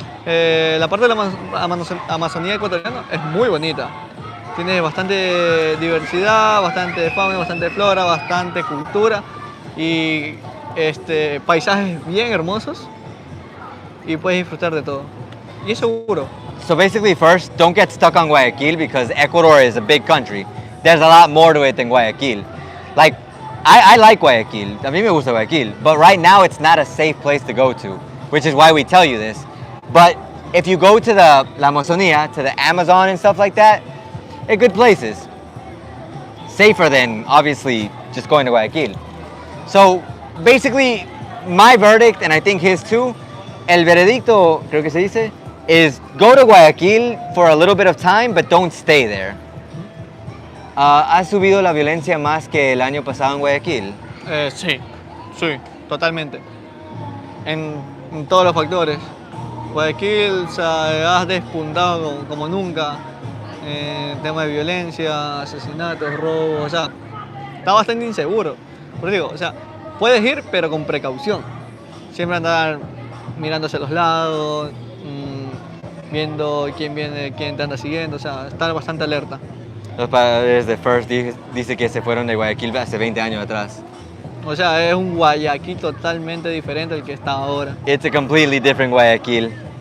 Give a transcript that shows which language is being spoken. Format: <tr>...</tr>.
<es>La parte de la Amazonía ecuatoriana es muy bonita. Tiene bastante diversidad, bastante fauna, bastante flora, bastante cultura y paisajes bien hermosos y puedes disfrutar de todo. Y es seguro.</es> <en>So basically, first, don't get stuck on Guayaquil because Ecuador is a big country. There's a lot more to it than Guayaquil. Like, I like Guayaquil.</en> <es>A mí me gusta Guayaquil.</es> <en>But right now, it's not a safe place to go to, which is why we tell you this. But if you go to the La Amazonía, to the Amazon and stuff like that, they're good places. Safer than, obviously, just going to Guayaquil. So, basically, my verdict, and I think his too,</en> <es>el veredicto, creo que se dice,</es> <en>is go to Guayaquil for a little bit of time, but don't stay there.</en> <es>¿Ha subido la violencia más que el año pasado en Guayaquil? Sí, sí, totalmente. En todos los factores. Guayaquil se ha despuntado como nunca en tema de violencia, asesinatos, robos, o sea, está bastante inseguro. Por eso digo, o sea, puedes ir, pero con precaución. Siempre andar mirándose a los lados, viendo quién viene, quién te anda siguiendo, o sea, estar bastante alerta. Los padres de First dice que se fueron de Guayaquil hace 20 años atrás. O sea, es un Guayaquil totalmente diferente al que está ahora.</es> <en>It's a completely different Guayaquil.</en>